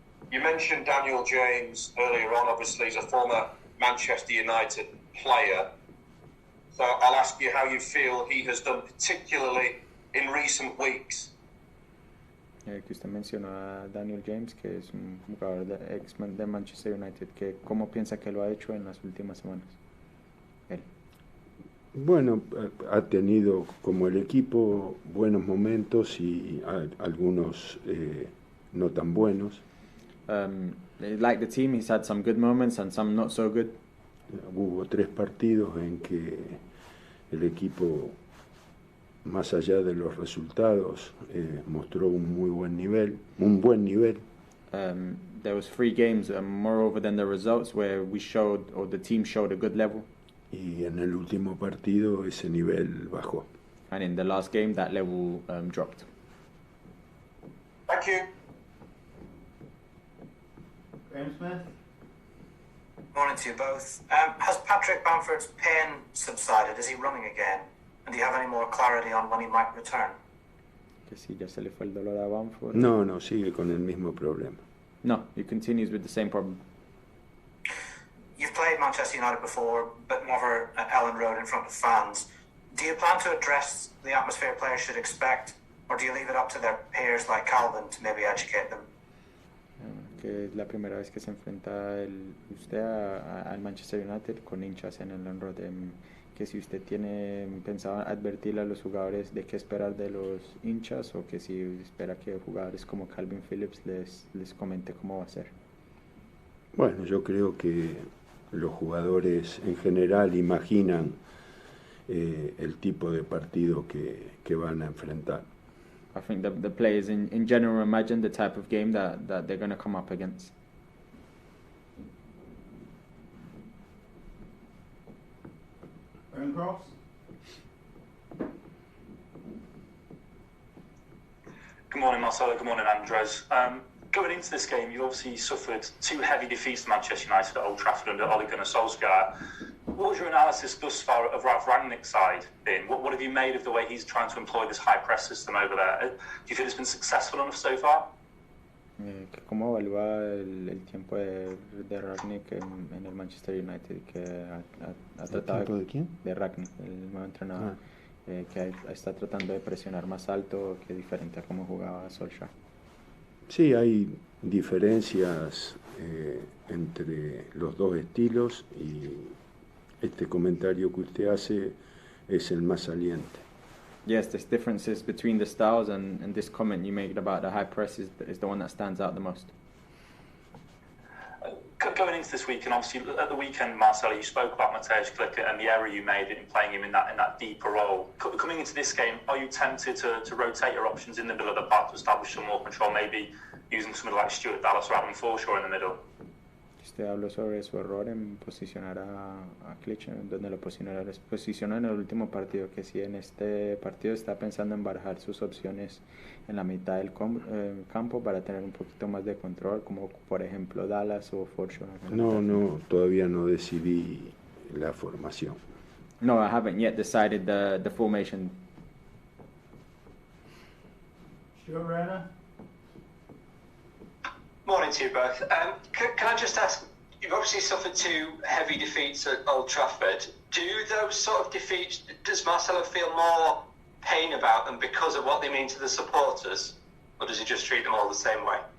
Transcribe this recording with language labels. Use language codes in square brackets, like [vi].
[en] You mentioned Daniel James earlier on. Obviously, he's a former Manchester United player. So I'll ask you how you feel he has done, particularly in recent weeks. [es] Que usted mencionó a Daniel James, que es un jugador de Manchester United, que ¿cómo piensa que lo ha hecho en las últimas semanas? Él. Bueno, ha tenido como el equipo buenos momentos y algunos no tan buenos. [en] Like the team, he's had some good moments and some not so good. [es] Hubo 3 partidos en que el equipo, más allá de los resultados, mostró un buen nivel. [en] There was 3 games, moreover than the results, where we showed, or the team showed, a good level. [es] Y en el último partido ese nivel bajó. [en] And in the last game, that level dropped. Thank you. Graham Smith. Morning to you both. Has Patrick Bamford's pain subsided? Is he running again? And do you have any more clarity on when he might return? [es] Que si ya se le fue el dolor a Bamford. No, sigue con el mismo problema. [en] No, he continues with the same problem. You've played Manchester United before, but never at Ellen Road in front of fans. Do you plan to address the atmosphere players should expect, or do you leave it up to their peers like Calvin to maybe educate them? [es] Que es la primera vez que se enfrenta usted al Manchester United con hinchas en el Ellen Road. Que si usted tiene pensado advertirle a los jugadores de qué esperar de los hinchas, o que si espera que jugadores como Calvin Phillips les comente cómo va a ser. Bueno, yo creo que los jugadores en general imaginan el tipo de partido que van a enfrentar. [en] I think the players in general imagine the type of game that they're going to come up against. Aaron Cross. Good morning, Marcelo. Good morning, Andres. Going into this game, you obviously suffered 2 heavy defeats to Manchester United at Old Trafford under Ole Gunnar Solskjaer. What was your analysis thus far of Ralf Rangnick's side been? What have you made of the way he's trying to employ this high press system over there? Do you feel it's been successful enough so far? [es] ¿Cómo evalúa el tiempo de Rangnick en el Manchester United, que ha tratado ¿El tiempo de quién? De Rangnick, el nuevo entrenador, que está tratando de presionar más alto, que diferente a cómo jugaba Solskjaer? Sí, hay diferencias entre los dos estilos, y este comentario que usted hace es el más saliente. [en] Yes, there's differences between the styles, and this comment you made about the high press is the one that stands out the most. Going into this week, and obviously at the weekend, Marcelo, you spoke about Mateusz Klickert and the error you made in playing him in that deeper role. Coming into this game, are you tempted to rotate your options in the middle of the park to establish some more control, maybe using somebody like Stuart Dallas or Adam Forshaw in the middle? [es] Usted habló sobre su error en posicionar a Klickert, donde lo posicionó en el último partido, que si en este partido está pensando en barajar sus opciones en la mitad del campo para tener un poquito más de control, como por ejemplo Dallas o Forshaw. No, todavía no decidí la formación. [en] No, I haven't yet decided the formation. Stuart Rayner. Morning to you both. Can I just ask, you've obviously suffered 2 heavy defeats at Old Trafford. Do those sort of defeats, does Marcelo feel more pain about them because of what they mean to the supporters, or does he just treat them all the same way?